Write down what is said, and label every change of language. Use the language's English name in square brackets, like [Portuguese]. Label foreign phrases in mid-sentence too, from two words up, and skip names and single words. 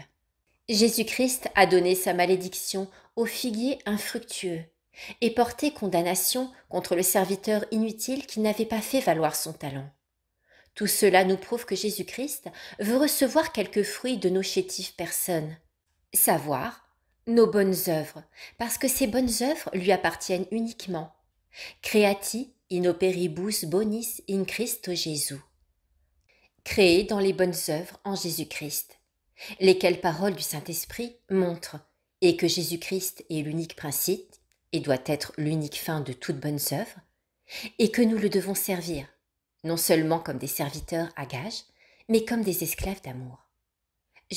[French] Jésus-Christ a donné sa malédiction au figuier infructueux et porté condamnation contre le serviteur inutile qui n'avait pas fait valoir son talent. Tout cela nous prouve que Jésus-Christ veut recevoir quelques fruits de nos chétives personnes, savoir nos bonnes œuvres, parce que ces bonnes œuvres lui appartiennent uniquement. [Latin] Creati in operibus bonis in Christo Jesu. [French] Créés dans les bonnes œuvres en Jésus-Christ, lesquelles paroles du Saint-Esprit montrent, et que Jésus-Christ est l'unique principe, et doit être l'unique fin de toutes bonnes œuvres, et que nous le devons servir, non seulement comme des serviteurs à gages, mais comme des esclaves d'amour.